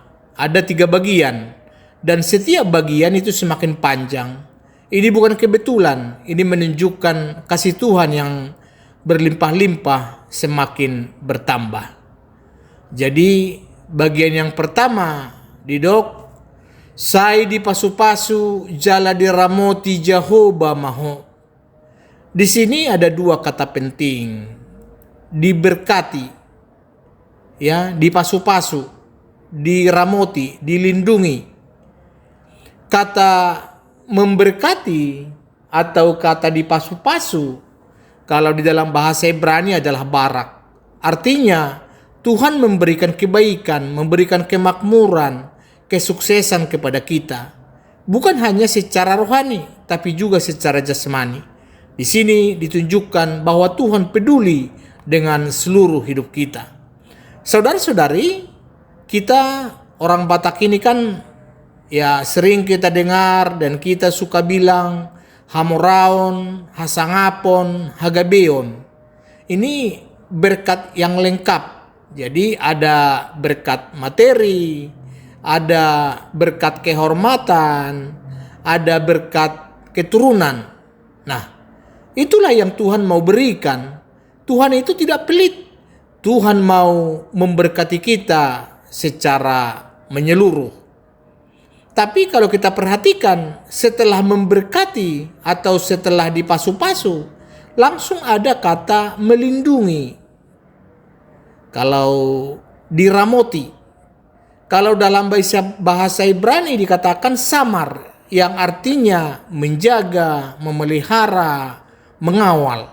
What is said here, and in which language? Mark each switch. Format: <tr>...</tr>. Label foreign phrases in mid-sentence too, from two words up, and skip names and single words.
<id>Ada 3 bagian, dan setiap bagian itu semakin panjang. Ini bukan kebetulan, ini menunjukkan kasih Tuhan yang berlimpah-limpah semakin bertambah. Jadi bagian yang pertama,</id> <bbc>didok, sai di pasu-pasu jala di ramoti Jehovah maho.</bbc> <id>Di sini ada 2 kata penting, diberkati. Ya,</id> <bbc>dipasu-pasu, diramoti,</bbc> <id>dilindungi. Kata memberkati atau kata dipasu-pasu, kalau di dalam bahasa Ibrani adalah barak. Artinya Tuhan memberikan kebaikan, memberikan kemakmuran, kesuksesan kepada kita. Bukan hanya secara rohani, tapi juga secara jasmani. Di sini ditunjukkan bahwa Tuhan peduli dengan seluruh hidup kita. Saudara-saudari, kita orang Batak ini kan ya sering kita dengar dan kita suka bilang</id> <bbc>hamoraon, hasangapon, hagabeon.</bbc> <id>Ini berkat yang lengkap. Jadi ada berkat materi, ada berkat kehormatan, ada berkat keturunan. Nah, itulah yang Tuhan mau berikan. Tuhan itu tidak pelit. Tuhan mau memberkati kita secara menyeluruh. Tapi kalau kita perhatikan, setelah memberkati atau setelah dipasu-pasu, langsung ada kata melindungi. Kalau diramoti, kalau dalam bahasa Ibrani dikatakan samar, yang artinya menjaga, memelihara, mengawal.</id>